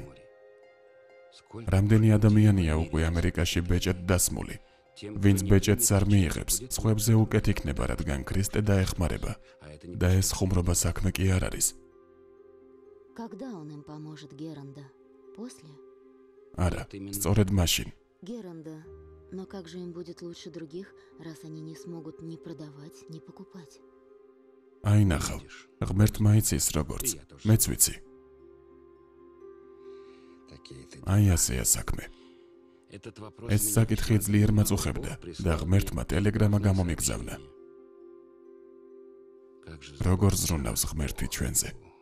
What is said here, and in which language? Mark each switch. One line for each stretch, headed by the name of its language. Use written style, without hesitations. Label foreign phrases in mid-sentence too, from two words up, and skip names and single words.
Georgian: რამდენი ადამიანია უკვე ამერიკაში ბეჭედ დასმული. ვინც ბეჭედს არ მიიღებს, სხვებზე უკეთ იქნება, რადგან ქრისტე დაეხმარება. და ეს ხუმრობა საქმე კი არ არის. არა, სწორედ მაშინ.
Russian: Но как же им будет лучше других, раз они не смогут ни продавать, ни покупать?
Georgian: აი ნახავ, ღმერთმა იცის როგორც, მეც ვიცი. აი ასეა საქმე. ეს საკითხი ძლიერ მაწუხებდა და ღმერთმა ტელეგრამა გამომიგზავნა. როგორ ზრუნავს ღმერთი ჩვენზე?